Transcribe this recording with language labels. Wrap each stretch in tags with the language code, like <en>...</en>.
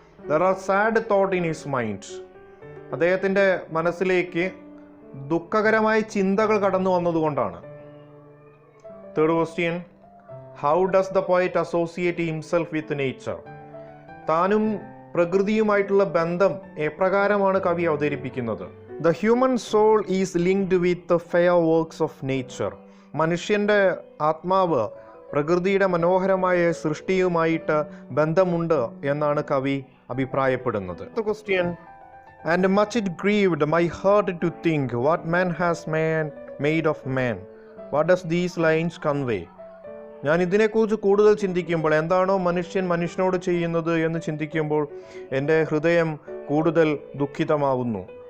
<en>There are sad thought in his mind.</en> <ml>അദ്ദേഹത്തിൻ്റെ മനസ്സിലേക്ക് ദുഃഖകരമായ ചിന്തകൾ കടന്നു വന്നതുകൊണ്ടാണ്.</ml> <en>Third question, how does the poet associate himself with nature?</en> <ml>താനും പ്രകൃതിയുമായിട്ടുള്ള ബന്ധം എപ്രകാരമാണ് കവി അവതരിപ്പിക്കുന്നത്?</ml> <en>The human soul is linked with the fair works of nature.</en> <ml>മനുഷ്യൻ്റെ ആത്മാവ് പ്രകൃതിയുടെ മനോഹരമായ സൃഷ്ടിയുമായിട്ട് ബന്ധമുണ്ട് എന്നാണ് കവി അഭിപ്രായപ്പെടുന്നത്.</ml> <en>Question: and much it grieved my heart to think what man has made of man. What does these lines convey?</en> <ml>ഞാൻ ഇതിനെക്കുറിച്ച് കൂടുതൽ ചിന്തിക്കുമ്പോൾ, എന്താണോ മനുഷ്യൻ മനുഷ്യനോട് ചെയ്യുന്നത് എന്ന് ചിന്തിക്കുമ്പോൾ എൻ്റെ ഹൃദയം കൂടുതൽ ദുഃഖിതമാവുന്നു.</ml>